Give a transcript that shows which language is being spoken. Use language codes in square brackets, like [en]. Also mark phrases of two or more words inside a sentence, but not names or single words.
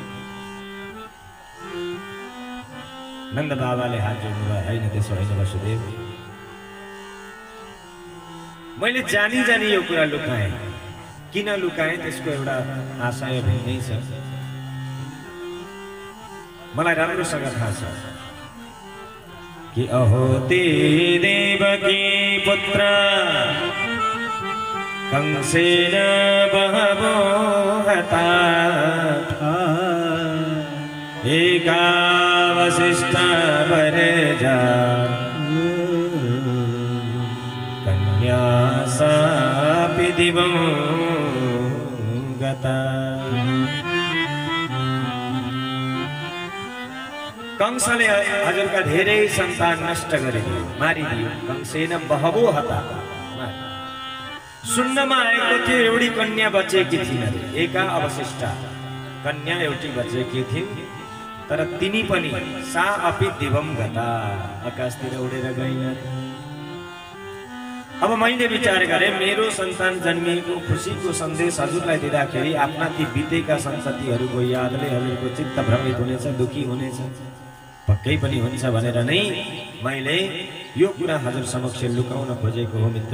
[ne] नन्द बाबाले हात जोड्नुभयो, होइन त्यसो होइन वसुदेव, मैले जानी जानी यो कुरा लुकाएँ। किन लुकाएँ त्यसको एउटा आशय भिन्नै छ, मलाई राम्रोसँग थाहा छ। [sa] कि अहो ते देवकी पुत्र कंसेन बहवो हता एका वसिष्ठ वरजा कन्या सापि दिवं गता। [ne] कंसले हजुरका धेरै सन्तान नष्ट गरिदियो, मारिदियो। [sa] कंसेन बहवो हता, [ne] सुन्नमा आएको थियो एउटी कन्या बचेकी थिइन्, [sa] एका अवशिष्टा कन्या [ne] एउटी बचेकी थिइन्, तर तिनी पनि [sa] सा अपि दिवम गता, [ne] आकाशतिर उडेर गइन्। अब मैले विचार गरेँ मेरो सन्तान जन्मिएको खुसीको सन्देश हजुरलाई दिँदाखेरि आफ्ना ती बितेका सन्ततिहरूको यादले हजुरको चित्त भ्रमित हुनेछ, दुखी हुनेछ, पक्कै पनि हुन्छ भनेर नै मैले यो कुरा हजुर समक्ष लुकाउन खोजेको हो मित्र।